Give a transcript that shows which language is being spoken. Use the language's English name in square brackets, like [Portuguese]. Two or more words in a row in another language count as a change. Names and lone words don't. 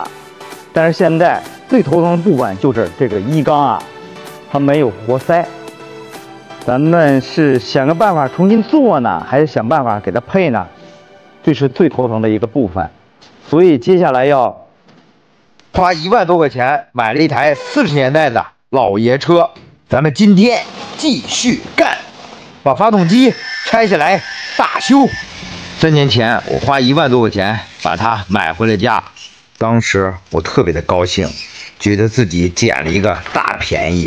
[Chinese] 但是现在最头疼的部分就是这个一缸啊，它没有活塞。咱们是想个办法重新做呢，还是想办法给它配呢？这是最头疼的一个部分。所以接下来要花1万多块钱买了一台40年代的老爺車。咱們今天繼續幹，把發動機拆下來大修。3年前我花1萬多塊錢把它買回了家，當時我特別的高興，覺得自己撿了一個大便宜。